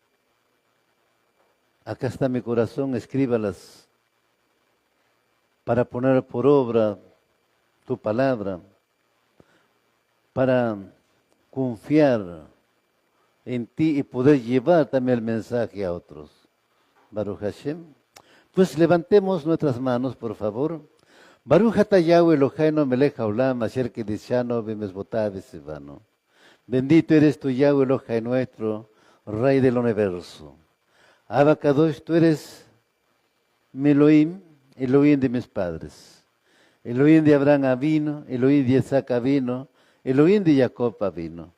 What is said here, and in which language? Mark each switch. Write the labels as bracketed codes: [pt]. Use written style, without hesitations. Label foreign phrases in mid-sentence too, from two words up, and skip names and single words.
[es] acá está mi corazón, escríbalas para poner por obra tu palabra, para confiar en ti y poder llevar también el mensaje a otros. [he] ברוך השם. [es] Pues levantemos nuestras manos, por favor. [he] ברוך אתה יהוה אלוהינו מלך העולם אשר קדשנו במצוותיו וציוונו. [es] Bendito eres tú, Yahweh Elohai nuestro, Rey del universo. [he] אבא קדוש, [es] tú eres mi Elohim, Elohim de mis padres. Elohim de Abraham vino, Elohim de Isaac vino, Elohim de Jacob vino.